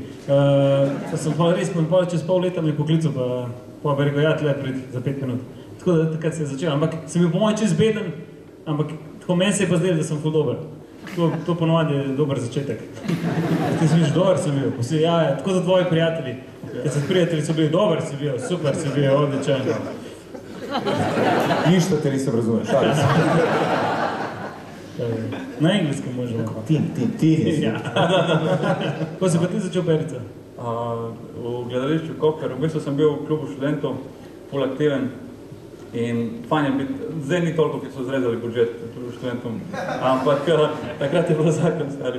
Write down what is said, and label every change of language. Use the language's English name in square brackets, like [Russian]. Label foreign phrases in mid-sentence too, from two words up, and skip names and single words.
[Slovenian] Pa sem pa res, čez pol leta mi poklical, pa bi rekel, ja, tle prid za 5 minut. Tako da takrat se je začel, ampak sem bil po mojem čez beden, ampak tako meni se je pa zdelo, da sem ful dober. To ponovadi je dober začetek. Ti si miš, dober sem bil, ja, tako za tvoji prijatelji. Kad se prijatelji so bili, dober si bil, super si bil, [Croatian] odličan. Ništa te nisam razumio, šalim se. Na engleskom možemo. Ti nisi. [Slovenian] Ko si pa ti začel Perica? V gledališču Koper, v bistvu sem bil v klubu študentov, ful aktiven. In fajn je biti, zdaj ni toliko, ki so zrezali budžet študentom, ampak takrat je bilo zakon, stari.